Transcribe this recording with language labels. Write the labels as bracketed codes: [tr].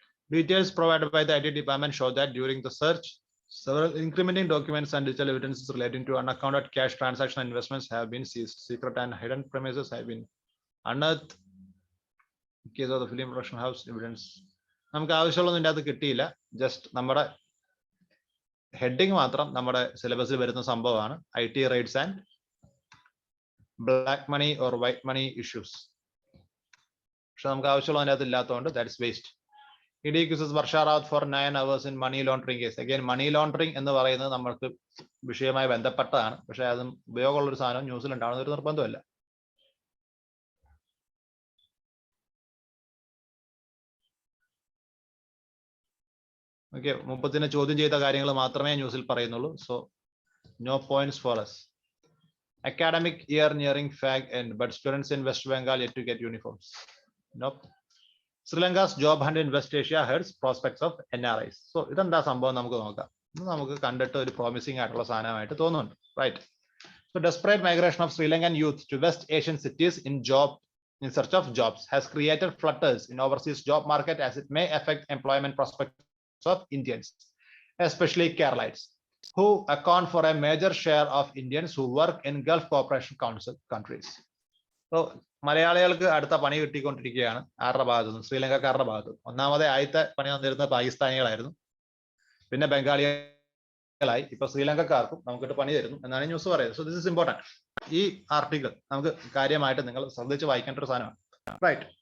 [en] Details provided by the IT department show that during the search, several incriminating documents and digital evidences relating to unaccounted cash transaction investments have been seized. Secret and hidden premises have been unearthed. In case of the film production house evidence, [ml] നമുക്ക് ആവശ്യമുള്ളതൊന്നും ഇതിൻ്റെ അകത്ത് കിട്ടിയില്ല. Just നമ്മുടെ heading മാത്രം നമ്മുടെ സിലബസിൽ വരുന്ന സംഭവമാണ്. [en] IT raids and black money or white money issues. [ml] പക്ഷെ നമുക്ക് ആവശ്യമുള്ള അതിനകത്ത് ഇല്ലാത്തതുകൊണ്ട് [en] That's waste. ED accuses Varsha Rawat for 9 hours in money laundering case. Again, money laundering [ml] എന്ന് പറയുന്നത് നമ്മൾക്ക് വിഷയവുമായി ബന്ധപ്പെട്ടതാണ്. പക്ഷെ അതും ഉപയോഗമുള്ള ഒരു സാധനം ന്യൂസിൽ ഉണ്ടാവുന്ന ഒരു നിർബന്ധമല്ല. ഓക്കെ, 30 ചോദ്യം ചെയ്ത കാര്യങ്ങൾ മാത്രമേ ന്യൂസിൽ പറയുന്നുള്ളൂ. [en] So no points for us. Academic year nearing fag end, but students in West Bengal yet to get uniforms. Nope. Sri Lanka's job hunt in West Asia hurts prospects of NRIs. [ml] So ഇതെന്താ സംഭവം നമുക്ക് നോക്കാം. നമുക്ക് കണ്ടിട്ട് ഒരു promising ആയിട്ടുള്ള സാധനമായിട്ട് തോന്നുന്നുണ്ട്. [en] Right. So desperate migration of Sri Lankan youth to West Asian cities in search of jobs has created flutters in overseas job market as it may affect employment prospects of Indians, especially Keralites, who account for a major share of Indians who work in Gulf Cooperation Council countries. [ml] So മലയാളികൾക്ക് അടുത്ത പണി കിട്ടിക്കൊണ്ടിരിക്കുകയാണ് ആരുടെ ഭാഗത്തു നിന്നും, ശ്രീലങ്കക്കാരുടെ ഭാഗത്ത്. ഒന്നാമത് ആദ്യത്തെ പണി വന്നിരുന്നത് പാകിസ്ഥാനികളായിരുന്നു, പിന്നെ ബംഗാളികളായി, ഇപ്പൊ ശ്രീലങ്കക്കാർക്കും നമുക്കിട്ട് പണി തരുന്നു എന്നാണ് ന്യൂസ് പറയുന്നത്. [en] So this is important. [ml] ഈ ആർട്ടിക്കിൾ നമുക്ക് കാര്യമായിട്ട് നിങ്ങൾ ശ്രദ്ധിച്ച് വായിക്കേണ്ട ഒരു സാധനമാണ്. റൈറ്റ്.